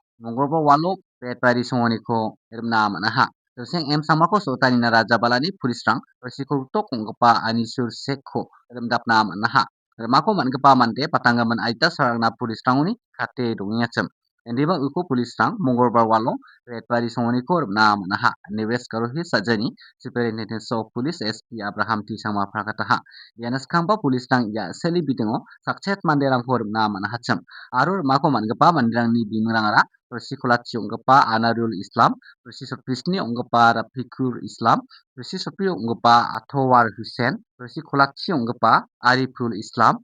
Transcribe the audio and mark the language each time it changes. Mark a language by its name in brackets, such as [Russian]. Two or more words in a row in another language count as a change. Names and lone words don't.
[Garo] Monggoba walo petpari songoni ko ermna manaha. Dreseng emsama ko sotani na raja balani pulis rang bersih kolgetok onggepa anisur sekho ermdapna manaha. Mako man gepa mante patanggaman aita sarangna pulis ranguni kate dongiyacem. Endiba uko pulis rang mongorbar walo redpari songoni ko na manaha neves karohi sajani [English] superintendent of police [Garo] SP Abraham T sama prakataha. Yanas kamba pulis rang ya seli bitingo sakchet manderang ko na manahacem. Arur mako man gepa manderang ni bimerangara persikulaci onggepa Anarul Islam persisoprisni onggepa Rafikur Islam persisopri onggepa Atowar Hussein persikulaci onggepa Ariful Islam